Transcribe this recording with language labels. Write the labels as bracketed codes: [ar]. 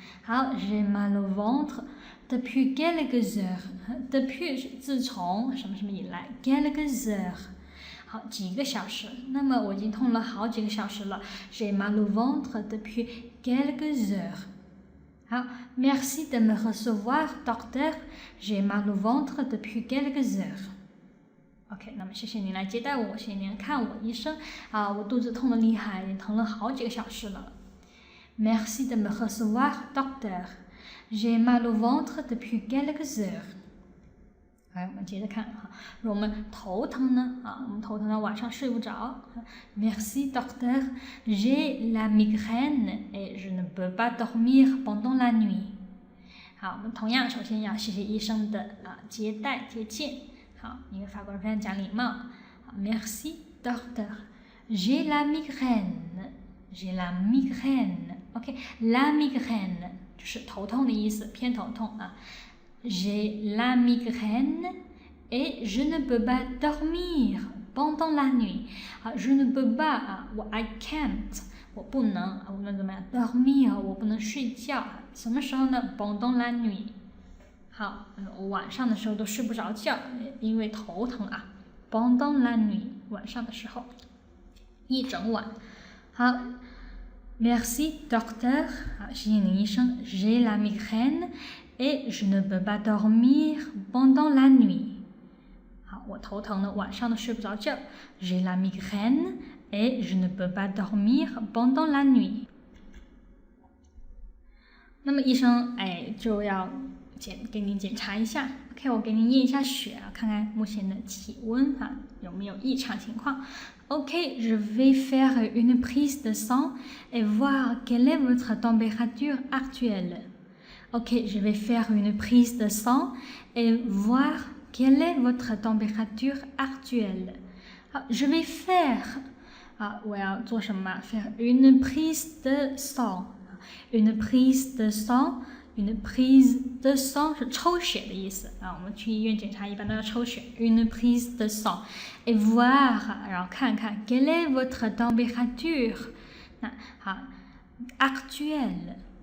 [zh] 好 [fr] ，J'ai mal au ventre depuis quelques heures。depuis [zh] 是自从什么什么以来 [fr] ，quelques heures。 [zh] 好，几个小时。那么我已经痛了好几个小时了 ， [fr] J'ai mal au ventre depuis quelques heures。 [zh] 好 [fr] ，Merci de me recevoir, docteur. J'ai mal au ventre depuis quelques heures. [zh] OK， 那么谢谢您来接待我，谢谢您看我，医生啊，我肚子痛得厉害，也疼了好几个小时了。 [fr] Merci de me recevoir, docteur. J'ai mal au ventre depuis quelques heures. [zh] 来，我们接着看哈，我们头疼呢啊，我们头疼到晚上睡不着。 [fr] Merci docteur, j'ai la migraine et je ne peux pas dormir pendant la nuit。 [zh] 好，我们同样首先要谢谢医生的接待接见。好，因为法国人非常讲礼貌。好 [fr] ，Merci docteur, j'ai la migraine，j'ai la migraine。OK，la migraine [zh] 就是头痛的意思，偏头痛啊。 [fr] J'ai la migraine et je ne peux pas dormir pendant la nuit. [zh] 好 ， [fr] je ne peux pas [zh] 啊，我 [en] I can't， [zh] 我不能，我们怎么样 dormir， 我不能睡觉。什么时候呢 ？ [fr] pendant la nuit。 [zh] 好，我晚上的时候都睡不着觉，因为头疼啊。 [fr] pendant la nuit， [zh] 晚上的时候，一整晚。好。 [fr] Merci docteur， [zh] 好，谢谢您医生。 [fr] J'ai la migraine。Et je ne peux pas dormir pendant la nuit。 [zh] 好，我头疼的，晚上都睡不着觉。 [fr] J'ai la migraine et je ne peux pas dormir pendant la nuit。 [zh] 那么医生就要给您检查一下。 OK， 我给您验一下血啊，看看目前的体温哈有没有异常情况。 [fr] OK， je vais faire une prise de sang et voir quelle est votre température actuelle。OK, je vais faire une prise de sang et voir quelle est votre température actuelle. [zh] 好 [fr] je vais faire [zh] 我要做什么 [fr] faire une prise de sang. Une prise de sang, une prise de sang [zh] 是抽血的意思啊。我们去医院检查一般都要抽血。 [fr] Une prise de sang et voir [zh] 然后看看 [fr] quelle est votre température. [zh] 那好 [fr] actuelle。